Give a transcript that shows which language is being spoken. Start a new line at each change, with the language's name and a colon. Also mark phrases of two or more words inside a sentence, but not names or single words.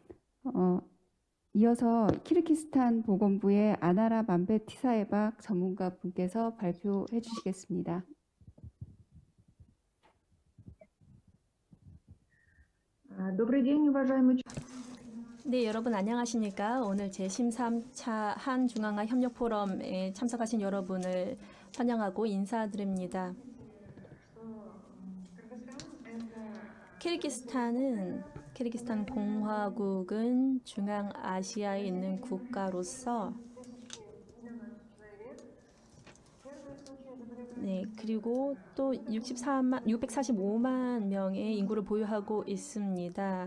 Korean: 이어서 키르기스탄 보건부의 아나라 만베티사에박 전문가 분께서 발표해 주시겠습니다.
Russian: Добрый день, уважаемые
Korean: 네, 여러분 안녕하십니까? 오늘 제13차 한중앙아 협력 포럼에 참석하신 여러분을 환영하고 인사드립니다. 키르기스탄 공화국은 중앙아시아에 있는 국가로서 네, 그리고 또 645만 명의 인구를 보유하고 있습니다.